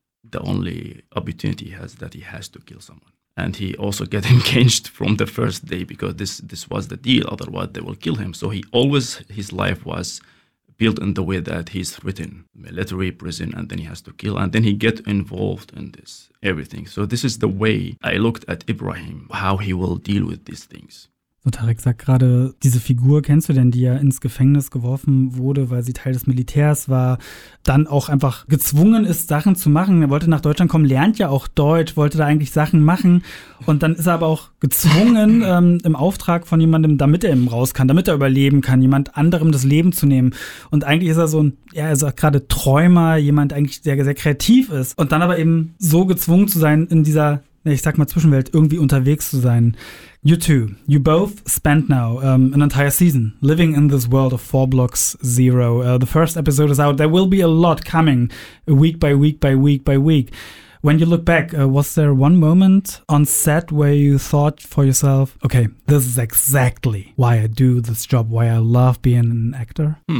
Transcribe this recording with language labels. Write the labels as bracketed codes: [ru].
[en] the only opportunity he has that he has to kill someone. And he also get engaged from the first day because this was the deal. Otherwise, they will kill him. So he always, his life was built in the way that he's written, military, prison, and then he has to kill. And then he get involved in this, everything. So this is the way I looked at Ibrahim, how he will deal with these things. [de] So Tarek sagt gerade, diese Figur kennst du denn, die ja ins Gefängnis geworfen wurde, weil sie Teil des Militärs war, dann auch einfach gezwungen ist, Sachen zu machen. Er wollte nach Deutschland kommen, lernt ja auch Deutsch, wollte da eigentlich Sachen machen. Und dann ist er aber auch gezwungen, im Auftrag von jemandem, damit er eben raus kann, damit er überleben kann, jemand anderem das Leben zu nehmen. Und eigentlich ist er so ein, ja, er sagt gerade Träumer, jemand eigentlich, der sehr kreativ ist. Und dann aber eben so gezwungen zu sein, in dieser, ich sag mal, Zwischenwelt irgendwie unterwegs zu sein. [en] You two, you both spent now an entire season living in this world of 4 Blocks 0. The first episode is out. There will be a lot coming week by week by week by week. When you look back, was there one moment on set where you thought for yourself, okay, this is exactly why I do this job, why I love being an actor?